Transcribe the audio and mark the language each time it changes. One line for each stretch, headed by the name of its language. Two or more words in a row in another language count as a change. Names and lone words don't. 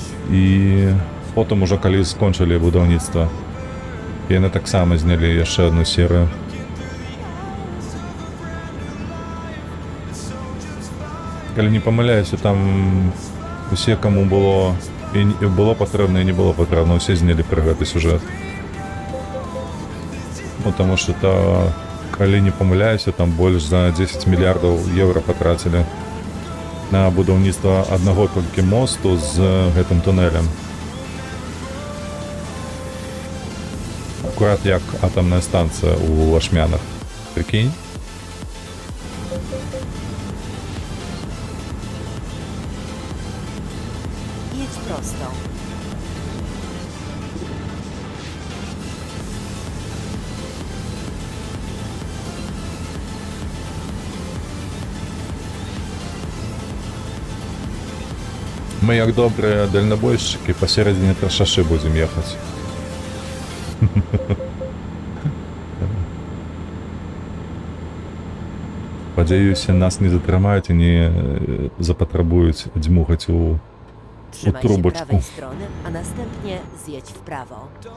Belarusian: І потым ужо калі скончылі будаўніцтва, яны таксама знялі яшчэ одну серыю. Калі не памыляюся, там усе, каму было патрэбна і не было патрэбна, усе знялі пра гэты сюжэт.
Russian: Потому что,
Belarusian: калі не памыляюся, там больш за 10 мільярдаў еўра патрацілі на будаўніцтва аднаго толькі мосту з гэтым туннелем. Акурат як атамная станцыя ў Ашмянах. Прикинь?
Polish: Jedź prosto.
Belarusian: Мы, як добрыя дальнабойшчыкі, пасередзіне шашы будзем ехаць. Спадзяюся, нас не затрымаюць і не запатрабуюць дзьмухаць у
Polish: Trzymaj się
Belarusian: trubeczku.
Polish: prawej strony, a następnie zjedź w prawo.